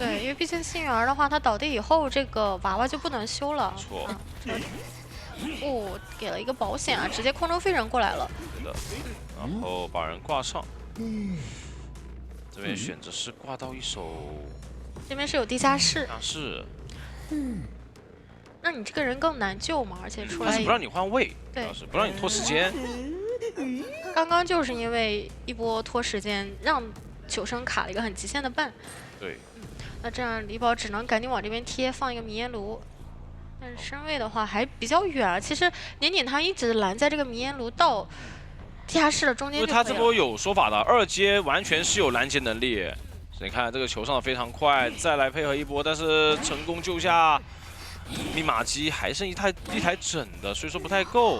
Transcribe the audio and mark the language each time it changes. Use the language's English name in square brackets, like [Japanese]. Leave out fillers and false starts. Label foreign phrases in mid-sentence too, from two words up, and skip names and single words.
[Chinese] 對，因為畢竟幸運兒的話，他倒地以後，這個娃娃就不能修了。沒錯。給了一個保險啊，直接空中飛人過來了。對的，然後把人掛上。這邊選擇是掛到一手這邊是有地下室。啊是。让你这个人更难救嘛，而且出来但是不让你换位，对，主要是不让你拖时间。刚刚就是因为一波拖时间，让求生卡了一个很极限的半。对。那这样李宝只能赶紧往这邊貼，放一個迷煙爐。但是身位的話還比較遠啊。其實年景他一直攔在這個迷煙爐到地下室的中間就可以了。因為他這波有說法的，二階完全是有攔截能力。你看這個球上的非常快，再來配合一波，但是成功救下密碼機，還剩一台整的，所以說不太夠。